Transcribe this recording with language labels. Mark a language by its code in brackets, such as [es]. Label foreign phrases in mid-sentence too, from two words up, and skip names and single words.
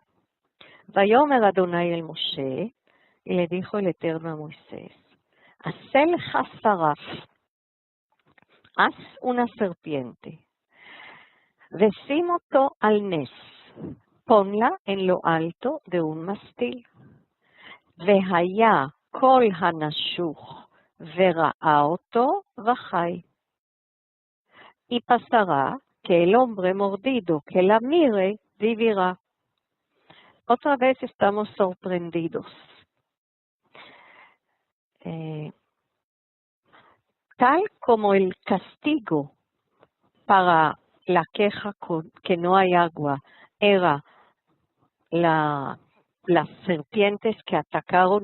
[he] ויאמר אדוני אל משה, [es] y le dijo el Eterno a Moisés, [he] עשה לך שרף, [es] haz una serpiente, [he] ושים אתו על נס, [es] ponla en lo alto de un mastil, [he] והיה כל הנשוך וראה אתו וחי, [es] y pasará que el hombre mordido que la mire vivirá. Otra vez estamos sorprendidos. Tal como el castigo para la queja que no hay agua era las serpientes que atacaron